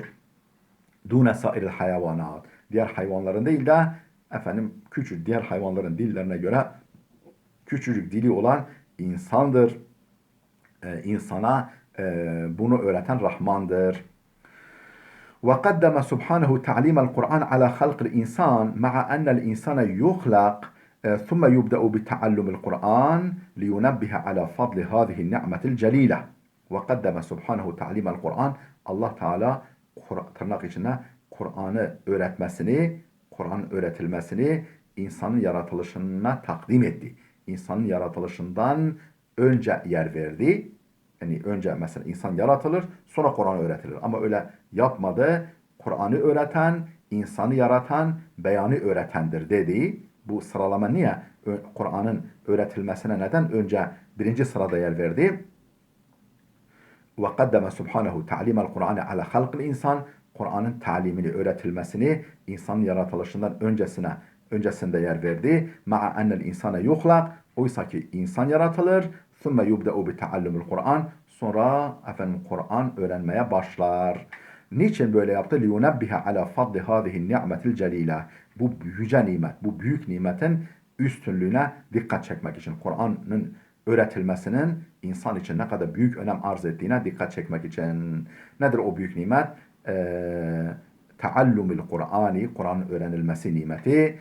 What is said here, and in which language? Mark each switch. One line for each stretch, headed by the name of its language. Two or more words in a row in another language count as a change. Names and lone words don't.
Turkish: Dune sairil hayvanat. Diğer hayvanların değil de diğer hayvanların dillerine göre küçücük dili olan insandır. İnsana bunu öğreten Rahmandır.
Arabic: وقدم سبحانه تعليم القرآن على خلق الإنسان مع أن الإنسان يخلق ثم يبدأ بتعلم القرآن لينبه على فضل هذه النعمة الجليلة. وقدم سبحانه تعليم القرآن
Turkish: Allah Teala tırnak içinde Kur'an'ı öğretmesini, Kur'an öğretilmesini insanın yaratılışına takdim etti. İnsanın yaratılışından önce yer verdi. Yani önce mesela insan yaratılır, sonra Kur'an öğretilir. Ama öyle yapmadı. Kur'an'ı öğreten, insanı yaratan, beyanı öğretendir dedi. Bu sıralama niye? Kur'an'ın öğretilmesine neden önce birinci sırada yer verdi?
Arabic: وَقَدَّمَ سُبْحَانَهُ تَعْلِيمَ الْقُرْآنِ عَلَى خَلْقِ الْاِنْسَانِ
Turkish: Kur'an'ın talimini, öğretilmesini insanın yaratılışından öncesinde yer verdi.
Arabic: مَعَ اَنَّ الْاِنْسَانَ يُخْلَقْ
Turkish: Oysa ki insan yaratılır.
Arabic: ثُمَّ يُبْدَأُ بِتَعَلُّمِ الْقُرْآنِ
Turkish: Sonra Kur'an öğrenmeye başlar. Niçin böyle yaptı?
Arabic: لِيُنَبِّهَ عَلَى فَضْلِ هَذِهِ النِّعْمَةِ الْجَلِيلَةِ
Turkish: Bu yüce nimet, bu büyük nimetin üstünlüğüne dikkat çekmek için. Kur'an'ın öğretilmesinin insan için ne kadar büyük önem arz ettiğine dikkat çekmek için. Nedir o büyük nimet?
Arabic: تعلم القرآن,
Turkish: Kur'an'ın öğrenilmesi nimeti.